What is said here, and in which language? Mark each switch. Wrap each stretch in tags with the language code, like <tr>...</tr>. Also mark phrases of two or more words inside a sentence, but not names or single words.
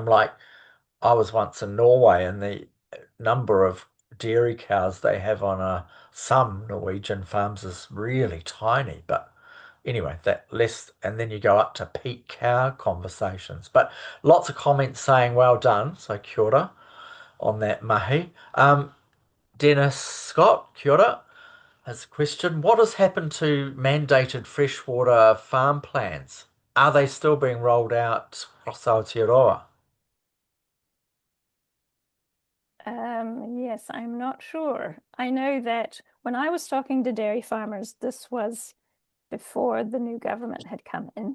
<en>Like, I was once in Norway, and the number of dairy cows they have on some Norwegian farms is really tiny. But anyway, that less, and then you go up to peak cow conversations. But lots of comments saying well done. So</en> <mi>kia ora</mi> <en>on that mahi. Dennis Scott,</en> <mi>kia ora,</mi> <en>has a question. What has happened to mandated freshwater farm plans? Are they still being rolled out across Aotearoa? Yes, I'm not sure. I know that when I was talking to dairy farmers, this was before the new government had come in.</en>